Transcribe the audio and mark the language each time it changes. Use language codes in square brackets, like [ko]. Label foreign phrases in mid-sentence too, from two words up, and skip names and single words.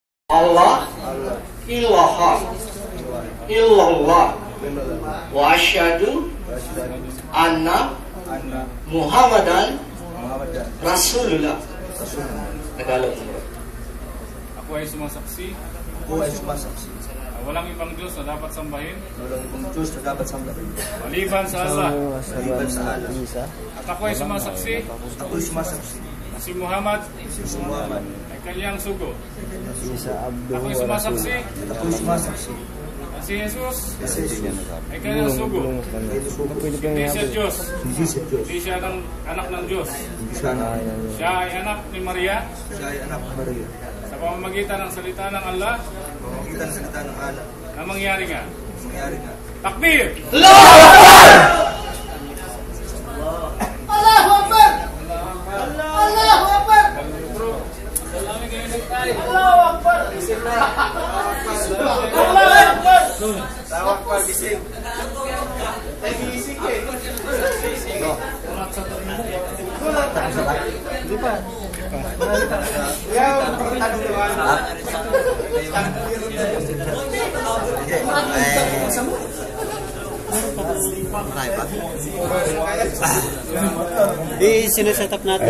[ar] الله إله إلا الله وأشهد أن محمدا رسول الله. [tl] Tagalog. Ako ay sumasaksi. Walang ibang Diyos na dapat sambahin. Maliban sa Allah. At ako ay sumasaksi. Na si Muhammad ay kanyang sugo. Ako ay sumasaksi. Na si Jesus ay kanyang sugo. Hindi siya Diyos. Hindi siya anak ng Diyos. Siya ay anak ni Maria. Sa pamamagitan ng salita ng Allah. Na mangyari nga. Takbir! [ar] الله أكبر! الله أكبر! الله أكبر! الله أكبر! [tl] Tawag pa gising. Ay gising eh. Di ba? Sineset up natin.